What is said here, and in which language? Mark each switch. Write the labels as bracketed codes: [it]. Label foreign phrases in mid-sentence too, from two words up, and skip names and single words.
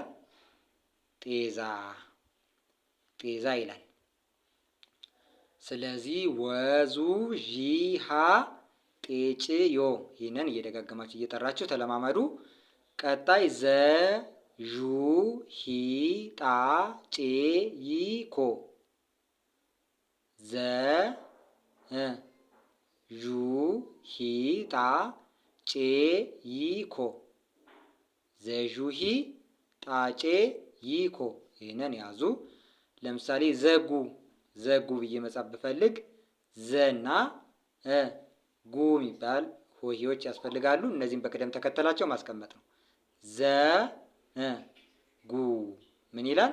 [am] ጤዛ ጤዛ ይላል። ስለዚህ ወዙ ዢ ሃ ጤጭ ዮ። ይህንን እየደጋገማችሁ እየጠራችሁ ተለማመዱ። ቀጣይ ዘ ዡ ሂ ጣ ጬ ይ ኮ ዘ ዡ ሂ ጣ ጬ ይ ኮ ዘዡሂ ጣጬ ይኮ። ይህንን ያዙ። ለምሳሌ ዘጉ ዘጉ ብዬ መጻፍ ብፈልግ ዘና ጉ የሚባል ሆሄዎች ያስፈልጋሉ። እነዚህም በቅደም ተከተላቸው ማስቀመጥ ነው። ዘ ጉ ምን ይላል?